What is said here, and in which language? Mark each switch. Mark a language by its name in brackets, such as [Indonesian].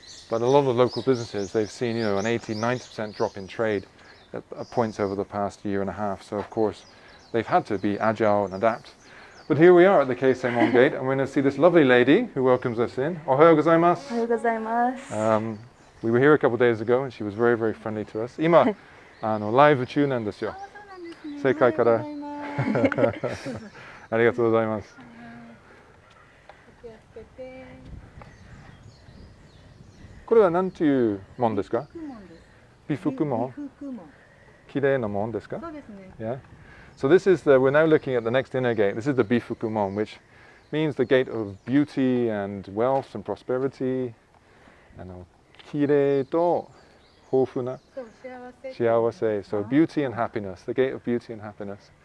[English] But a lot of local businesses, they've seen, an 80-90% drop in trade at points over the past year and a half. So of course, they've had to be agile and adapt. But here we are at the Keisei-mon Gate, and we're going to see this lovely lady who welcomes us in. [Japanese] Ohayou gozaimasu. Ohayou gozaimasu. [English] We were here a couple of days ago, and she was very friendly to us. [Japanese] 今、ライブ中なんですよ。世界から。ありがとうございます。これは何という門ですか？美福門。綺麗な門ですか？そうですね。Yeah. [English] So this is we're now looking at the next inner gate. This is the Bifukumon, which means the gate of beauty and wealth and prosperity. [Japanese] 綺麗と豊富な幸せ. [English] So beauty and happiness, the gate of beauty and happiness.